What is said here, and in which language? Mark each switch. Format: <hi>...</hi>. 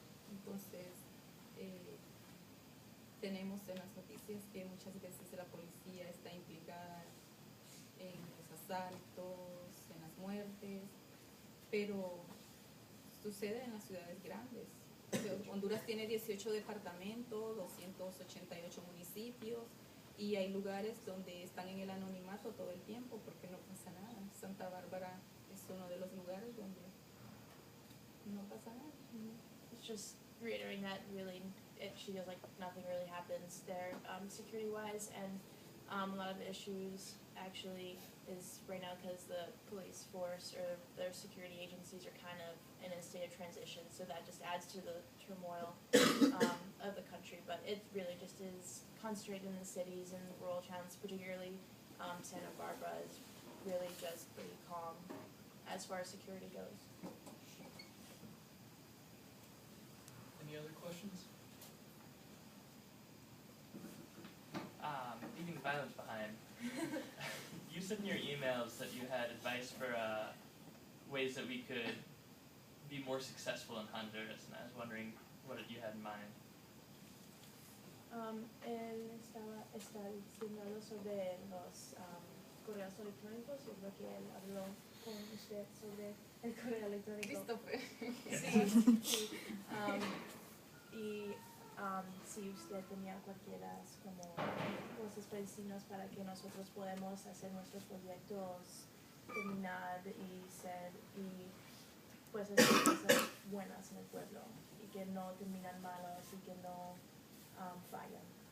<es>Entonces, tenemos en las noticias que muchas veces la policía está implicada en los asaltos, en las muertes, pero sucede en las ciudades grandes. Honduras tiene 18 departamentos, 288 municipios, y hay lugares donde están en el anonimato todo el tiempo porque no pasa nada. Santa Bárbara es uno de los lugares donde no pasa nada.</es> <en>It's just reiterating that really, she feels like nothing really happens there security-wise, and a lot of the issues actually is right now because the police force or their security agencies are kind of in a state of transition, so that just adds to the turmoil of the country. But it really just is concentrated in the cities and rural towns, particularly Santa Barbara is really just pretty calm as far as security goes. Any other questions? Leaving violence behind. You said in your emails that you had advice for ways that we could be more successful in Honduras, and I was wondering what you had in mind.</en> <es>Él está diciendo algo sobre los correos electrónicos. Yo creo que él habló con usted sobre el correo electrónico. Christopher. Sí. Y si usted tenía cualquiera como cosas para decirnos para que nosotros podamos hacer nuestros proyectos, terminar y pues hacer cosas buenas en el pueblo y que no terminan malos y que no fallan.</es>